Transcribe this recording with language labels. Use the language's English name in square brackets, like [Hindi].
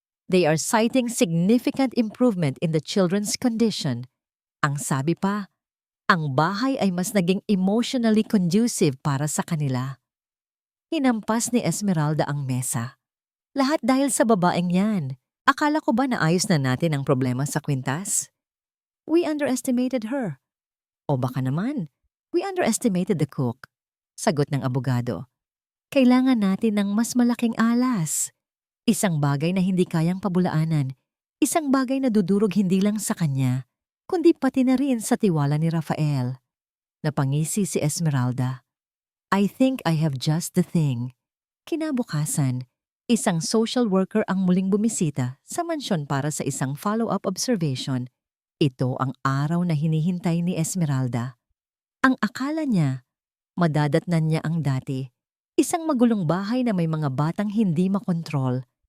[English] They are citing significant improvement in the children's condition. [Filipino] Ang sabi pa, ang bahay ay mas naging emotionally conducive para sa kanila. Hinampas ni Esmeralda ang mesa. Lahat dahil sa babaeng yan. Akala ko ba naayos na natin ang problema sa kwintas? [English] We underestimated her. O baka naman, we underestimated the cook. [Filipino] Sagot ng abogado. Kailangan natin ng mas malaking alas. Isang bagay na hindi kayang pabulaanan. Isang bagay na dudurog hindi lang sa kanya, kundi pati na rin sa tiwala ni Rafael. Napangisi si Esmeralda. [English] I think I have just the thing. [Filipino] Kinabukasan, isang social worker ang muling bumisita sa mansyon para sa isang follow-up observation. Ito ang araw na hinihintay ni Esmeralda. Ang akala niya, madadatnan niya ang dati. Isang magulong bahay na may mga batang hindi makontrol.